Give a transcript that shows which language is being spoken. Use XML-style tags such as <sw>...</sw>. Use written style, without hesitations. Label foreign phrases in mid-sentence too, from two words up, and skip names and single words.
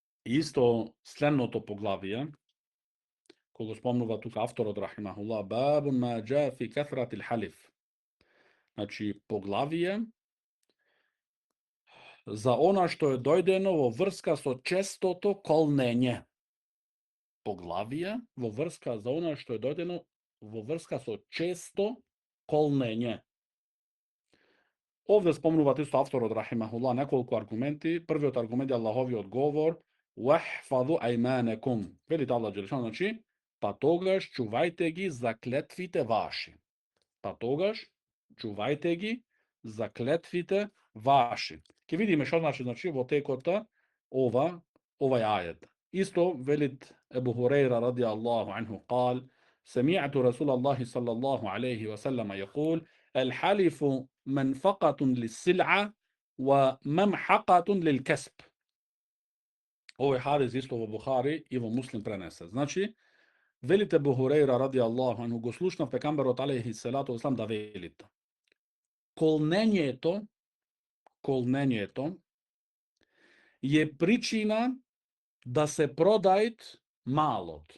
<mk>Исто следното поглавие, кога спомнува тука авторот рахимахуллах,</mk> <ar>باب ما جاء في كثرة الحلف.</ar> <mk>Значи, поглавие за она што е дојдено во врска со честото колнење. Поглавие во врска за она што е дојдено во врска со често колнење. Овде спомнуваат исто авторот рахимахуллах неколку аргументи. Првиот аргумент е Аллаховиот говор</mk> <ar>وَاحْفَظُوا أَيْمَانَكُمْ.</ar> <mk>Велите</mk> <ar>الله جل شأنه,</ar> <mk>значи, па тогаш чувајте ги заклетвите ваши. Па тогаш чувајте ги заклетвите ваши. Ке видиме што значи во текота овај ајет. Исто велит Ебу Хурейра</mk> <ar>رضي الله عنه قال سمعت رسول الله صلى الله عليه وسلم يقول الحلف منفقة للسلعة وممحقة للكسب.</ar> <mk>Овој хадис исто во Бухари и во Муслим пренесе. Значи, велите Ебу Хурейра</mk> <ar>رضي الله عنه</ar> <mk>го слушнав пекамберот</mk> <ar>عليه الصلاة والسلام</ar> <mk>да велите. Колнењето е причина да се продајт малот.</mk>